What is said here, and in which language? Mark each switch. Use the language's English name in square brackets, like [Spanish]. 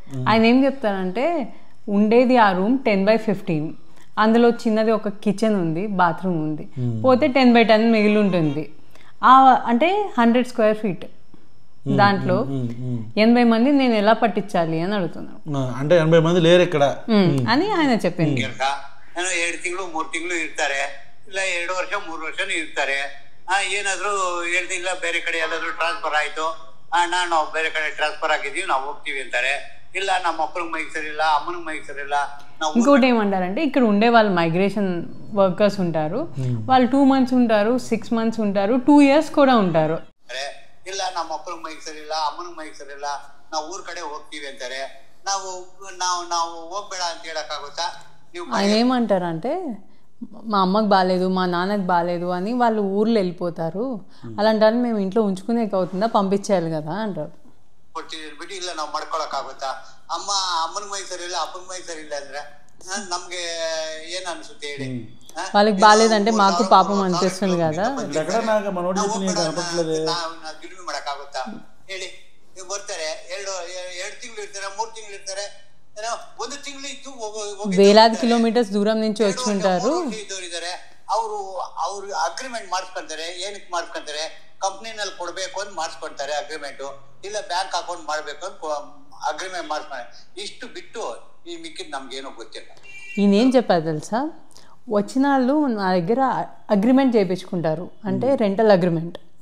[Telugu] ఆయన ఏం చెప్తారంటే ఉండేది ఆ రూమ్ 10/15, అందులో చిన్నది ఒక కిచెన్ ఉంది, బాత్రూమ్ ఉంది, పోతే 10/10 మిగిలి ఉంటుంది. అంటే 100 స్క్వేర్ ఫీట్, దాంట్లో 80 మంది నేను ఎలా పట్టించాలి అని అడుగుతున్నాను. అంటే 80 మంది లేరు ఇక్కడ అని ఆయన చెప్పింది. [Kannada] 2 ತಿಂಗಳು 3 ತಿಂಗಳು ಇರ್ತಾರೆ, ಇಲ್ಲ 2 ವರ್ಷ 3 ವರ್ಷನೂ ಇರ್ತಾರೆ. ಏನಾದ್ರು 7 ತಿಂಗಳ ಬೇರೆ ಕಡೆ ಎಲ್ಲಾದ್ರೂ ಟ್ರಾನ್ಸ್ಫರ್ ಆಯ್ತು, ನಾವು ಬೇರೆ ಕಡೆ ಟ್ರಾನ್ಸ್ಫರ್ ಆಗಿದೀವಿ, ನಾವು ಹೋಗ್ತೀವಿ ಅಂತಾರೆ. ಇಲ್ಲ ನಮ್ಮ ಅಪ್ಪನಿಗೆ ಮೈಗೆ ಸರಿಯಿಲ್ಲ, ಅಮ್ಮನಿಗೆ ಮೈಗೆ ಸರಿಯಿಲ್ಲ. [Telugu] ఇంకోటి ఏమంటారంటే ఇక్కడ ఉండే వాళ్ళు మైగ్రేషన్ వర్కర్స్ ఉంటారు, వాళ్ళు 2 months ఉంటారు, 6 months ఉంటారు, 2 years కూడా ఉంటారు. [Kannada] ಇಲ್ಲ ನಮ್ಮ ಅಪ್ಪನಿಗೆ ಮೈಗೆ ಸರಿಯಿಲ್ಲ, ಅಮ್ಮನಿಗೆ ಮೈಗೆ ಸರಿಯಿಲ್ಲ, ನಾವು ಊರ್ ಕಡೆ ಹೋಗ್ತೀವಿ ಅಂತಾರೆ. ನಾವು ಹೋಗ್ಬೇಡ ಅಂತ ಹೇಳಕ್ಕಾಗುತ್ತಾ? [Telugu] ఆయన ఏమంటారంటే మా అమ్మకి బాగాలేదు, మా నాన్నకి బాగాలేదు అని వాళ్ళు ఊర్లో వెళ్ళిపోతారు, అలాంటి మేము ఇంట్లో ఉంచుకునేకి అవుతుందా, పంపించేయాలి కదా అంటారు. [Kannada] ಬಿಟ್ಟು ಇಲ್ಲ ನಾವು ಮಾಡ್ಕೊಳಕ್ಕಾಗುತ್ತಾ? ಅಮ್ಮನ ಮೈ ಸರಿ ಇಲ್ಲ, ಅಪ್ಪನ ಮೈ ಸರಿ ಇಲ್ಲ ಅಂದ್ರೆ ನಮ್ಗೆ ಏನ್ ಅನ್ಸುತ್ತೆ ಹೇಳಿ? [Telugu] వాళ్ళకి బాగాలేదంటే మాకు పాపం అనిపిస్తుంది కదా. [Kannada] ದುಡಿಮೆ ಮಾಡಕ್ಕಾಗುತ್ತಾ ಹೇಳಿ? ಬರ್ತಾರೆ, 2 ತಿಂಗಳು ಇರ್ತಾರೆ, 3 ತಿಂಗಳು ಇರ್ತಾರೆ, 1 ತಿಂಗಳು ಇದ್ದು [Telugu] వేలాది కిలోమీటర్స్ దూరం నుంచి వచ్చి ఉంటారు. [Kannada] ಅವ್ರು ಅಗ್ರಿಮೆಂಟ್ ಮಾಡಿಸ್ಕೊಂತಾರೆ. ಏನಕ್ಕೆ ಮಾಡಿಸ್ಕೊಂತಾರೆ? ಕಂಪ್ನಿನಲ್ಲಿ ಕೊಡ್ಬೇಕು ಅಂತ ಮಾಡಿಸ್ಕೊಂತಾರೆ ಅಗ್ರಿಮೆಂಟ್, ಇಲ್ಲ ಬ್ಯಾಂಕ್ ಅಕೌಂಟ್ ಮಾಡ್ಬೇಕು ಅಂತ [Telugu] అగ్రిమెంట్ మార్చుకున్నారు. ఇಷ್ಟು బిట్టు ఈ మిక్కిది నమకేనో ಗೊತ್ತಿಲ್ಲ. ఈయన ఏం చెప్పారు తెలుసా, వచ్చిన వాళ్ళు నా దగ్గర అగ్రిమెంట్ చేయించుకుంటారు, అంటే రెంటల్ అగ్రిమెంట్.